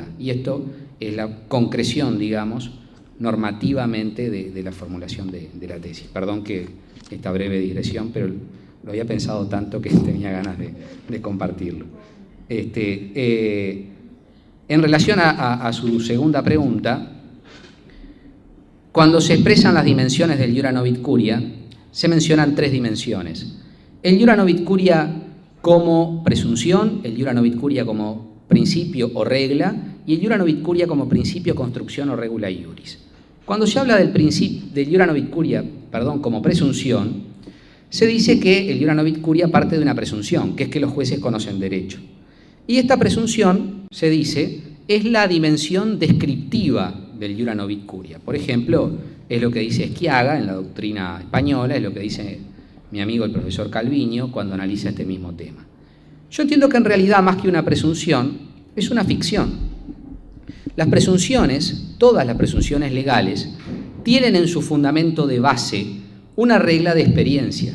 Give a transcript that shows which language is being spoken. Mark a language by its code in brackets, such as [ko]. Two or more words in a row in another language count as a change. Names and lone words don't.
[es] Y esto es la concreción, digamos, normativamente de la formulación de la tesis. Perdón que esta breve digresión, pero lo había pensado tanto que tenía ganas de compartirlo. En relación a su segunda pregunta, cuando se expresan las dimensiones del [la] iura novit curia, [es] se mencionan tres dimensiones. El [la] iura novit curia [es] como presunción, el [la] iura novit curia [es] como principio o regla, y el [la] iura novit curia [es] como principio, construcción o [la] regula iuris. [es] Cuando se habla del [la] iura novit curia, [es] como presunción, se dice que el [la] iura novit curia [es] parte de una presunción, que es que los jueces conocen derecho. Y esta presunción, se dice, es la dimensión descriptiva del [la] iura novit curia. [es] Por ejemplo, es lo que dice Schiaga en la doctrina española, es lo que dice mi amigo el profesor Calviño cuando analiza este mismo tema. Yo entiendo que en realidad, más que una presunción, es una ficción. Las presunciones, todas las presunciones legales, tienen en su fundamento de base una regla de experiencia.